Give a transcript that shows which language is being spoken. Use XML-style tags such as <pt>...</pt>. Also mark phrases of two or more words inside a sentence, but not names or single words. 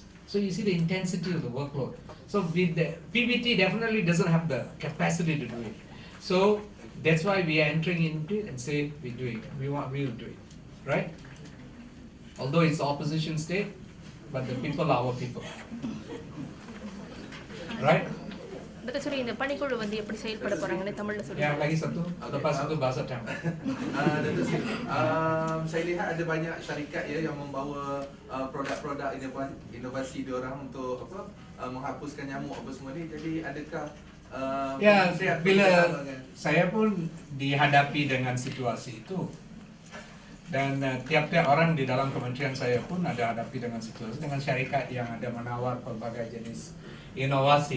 <en>So you see the intensity of the workload. So with the PBT definitely doesn't have the capacity to do it. So that's why we are entering into it and say we will do it, right? Although it's opposition state, but the people are our people, right?</en> <ta>Dr. Sri, இந்த பணிக்குழு வந்து எப்படி செயல்பட போறாங்கன்னு தமிழ்ல சொல்லுங்க.</ta> <ms>Yang lagi satu, lepas itu bahasa Tamil. Dr. Sri, saya lihat ada banyak syarikat yang membawa produk-produk inovasi diorang untuk menghapuskan nyamuk apa semua ni. Jadi adakah Bila saya pun dihadapi dengan situasi itu, dan tiap-tiap orang di dalam kementerian saya pun ada hadapi dengan situasi dengan syarikat yang ada menawar pelbagai jenis inovasi.</ms>